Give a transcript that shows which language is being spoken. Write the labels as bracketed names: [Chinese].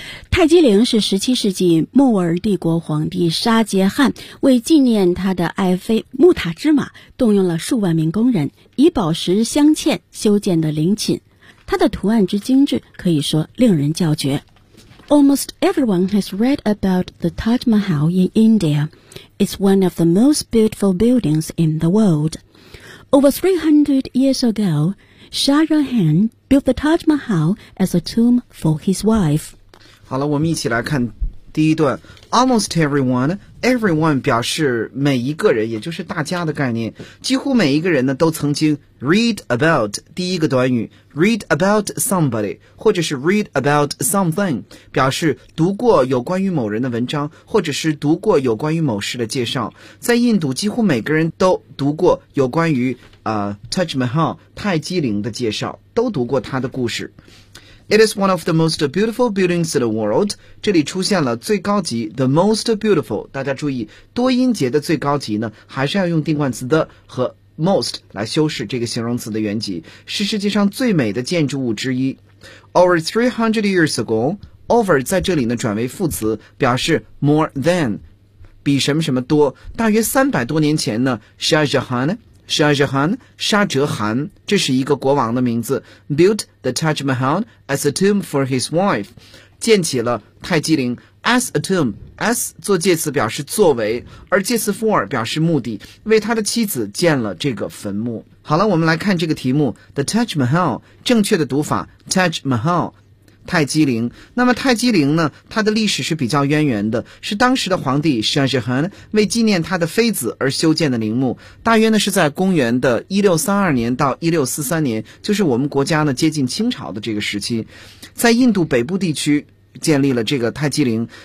[Chinese] 泰姬陵是17世纪莫尔帝国皇帝沙杰汗为纪念他的爱妃穆塔芝玛，动用了数万名工人以宝石镶嵌修建的陵寝，它的图案之精致可以说令人叫绝。 [English] Almost everyone has read about the Taj Mahal in India. It's one of the most beautiful buildings in the world. Over 300 years ago, Shah Jahan built the Taj Mahal as a tomb for his wife. [Chinese] 好了，我们一起来看第一段。 [English] Almost everyone, everyone [Chinese] 表示每一个人，也就是大家的概念。几乎每一个人呢，都曾经 [English] read about [Chinese] 第一个短语 ， [English] read about somebody， [Chinese] 或者是 [English] read about something， [Chinese] 表示读过有关于某人的文章，或者是读过有关于某事的介绍。在印度，几乎每个人都读过有关于Taj Mahal 泰姬陵的介绍，都读过他的故事。 [English] It is one of the most beautiful buildings in the world. [Chinese] 这里出现了最高级 [English] the most beautiful. [Chinese] 大家注意，多音节的最高级呢，还是要用定冠词的和 most 来修饰这个形容词的原级，是世界上最美的建筑物之一。 [English] Over 300 years ago, over [Chinese] 在这里呢转为副词，表示 [English] more than, [Chinese] 比什么什么多。大约300多年前呢 Shah Jahan,Shah Jahan, 沙哲汗，这是一个国王的名字。 [English] Built the Taj Mahal as a tomb for his wife. [Chinese] 建起了泰姬陵 [English] as a tomb. [Chinese] As 做介词表示作为，而介词 for 表示目的，为他的妻子建了这个坟墓。好了，我们来看这个题目 ,The Taj Mahal, 正确的读法 ,Taj Mahal, 泰姬陵。那么泰姬陵呢，它的历史是比较渊源的，是当时的皇帝沙希汗为纪念他的妃子而修建的陵墓，大约呢是在公元的1632年到1643年，就是我们国家呢接近清朝的这个时期，在印度北部地区建立了这个泰姬陵。